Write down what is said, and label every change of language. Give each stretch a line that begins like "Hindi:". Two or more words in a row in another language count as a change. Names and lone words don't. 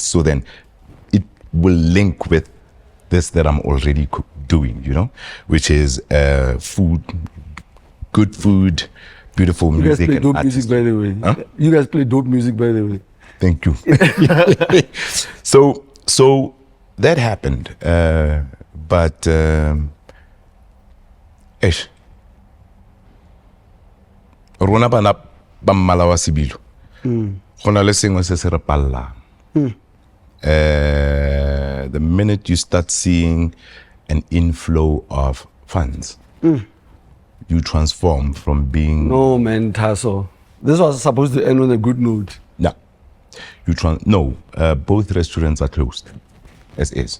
English: So then it will link with this that I'm already doing, you know, which is food, good food, beautiful music. You guys play and dope artists. music, by the way. Huh? You guys play dope music, by the way. Thank you. So that happened, but
Tswana: rona bana ba mmala wa sebilo go na le sengwe se se re pallang.
English: The minute you start seeing an inflow of funds, you transform from being No, man, Tasso. This was supposed to end on a good note. yeah. Both restaurants are closed, as is.